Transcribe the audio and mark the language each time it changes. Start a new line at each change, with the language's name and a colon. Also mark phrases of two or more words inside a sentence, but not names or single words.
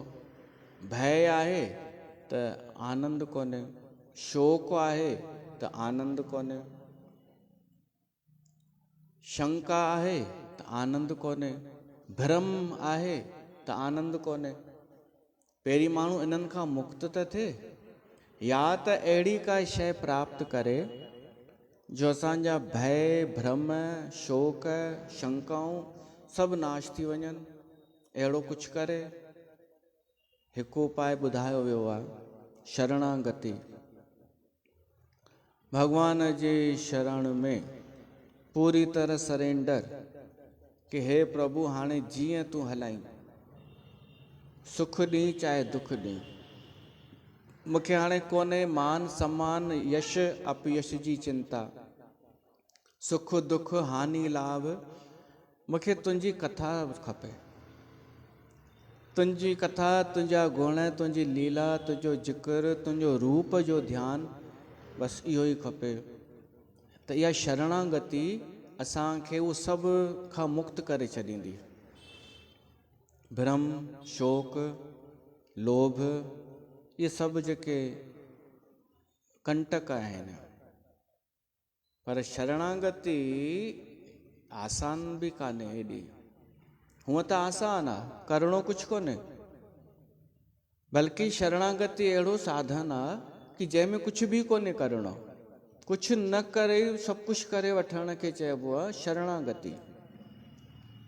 Sindhi: भय आहे त आनंद कोन्हे, शोक आहे त आनंद कोन्हे, शंका आहे त आनंद कोन्हे, भ्रम आहे त आनंद कोन्हे। पहिरीं माण्हू इन्हनि खां मुक्त त थिए, या त अहिड़ी का शइ प्राप्त करे जो असांजा भय, भ्रम, शोक, शंकाऊं सभु नाश थी वञनि। अहिड़ो कुझु करे। हिकु उपाय ॿुधायो वियो आहे, शरणागति। भगवान जे शरण में पूरी तरह सरेंडर, कि हे प्रभु हाणे जीअं तूं हलाईं, सुख ॾीं चाहे दुख ॾीं, मूंखे हाणे कोन्हे मान सम्मान, यश अपयश जी चिंता, सुख दुख हानि लाभ, मूंखे तुंहिंजी कथा खपे। तुंहिंजी कथा, तुंहिंजा गुण, तुंहिंजी लीला, तुंहिंजो जिक्र, तुंहिंजो रूप जो ध्यानु, बसि इहो ई खपे। त इहा शरणागति असांखे उहो सभु खां मुक्त करे छॾींदी। भ्रम, शोक, लोभ, ये सभु जेके कंटक आहिनि। पर शरणागति आसान बि कान्हे हेॾी। हूअं त आसान आहे, करिणो कुझु कोन्हे, बल्कि शरणागति अहिड़ो साधन आहे कि जंहिंमें कुझु बि कोन्हे करिणो, कुझु न करे सभु कुझु करे वठण खे चइबो आहे शरणागति।